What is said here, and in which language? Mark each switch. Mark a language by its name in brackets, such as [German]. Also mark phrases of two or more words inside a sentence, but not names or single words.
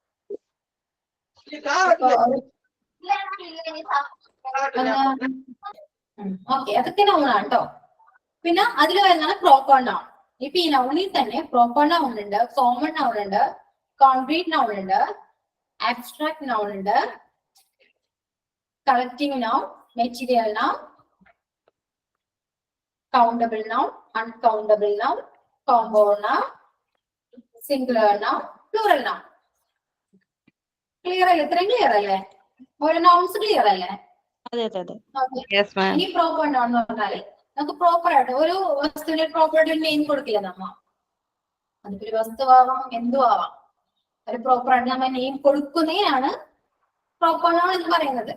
[Malayalam] ഓക്കെ, അതൊക്കെ നൗണാണ് കേട്ടോ. പിന്നെ അതിൽ വരുന്നതാണ് [English] proper noun. [Malayalam] ഇപ്പൊ ഈ നൗണിൽ തന്നെ [English] proper noun [Malayalam] ഉണ്ട്, [English] common noun [Malayalam] ഉണ്ട്, [English] concrete noun [Malayalam] ഉണ്ട്, [English] abstract noun [Malayalam] ഉണ്ട്, [English] collective noun, material noun, countable noun, uncountable noun, compound noun, singular noun, plural noun. [Malayalam] ക്ലിയർ അല്ലേ? ഇത്രയും ക്ലിയർ അല്ലേ? ഓരോ [English] nouns clear [Malayalam] അല്ലേ? ഇനി [English] proper noun [Malayalam] എന്ന് പറഞ്ഞാല് നമുക്ക് പ്രോപ്പർ ആയിട്ട് ഒരു വസ്തുവിന് പ്രോപ്പർ ആയിട്ട് ഒരു നെയിം കൊടുക്കില്ല നമ്മ. അതിപ്പോ ഒരു വസ്തുവാവാം, എന്തും ആവാം. ഒരു പ്രോപ്പർ ആയിട്ട് നമ്മൾ നെയിം കൊടുക്കുന്നതിനാണ് [English] proper noun [Malayalam] എന്ന് പറയുന്നത്.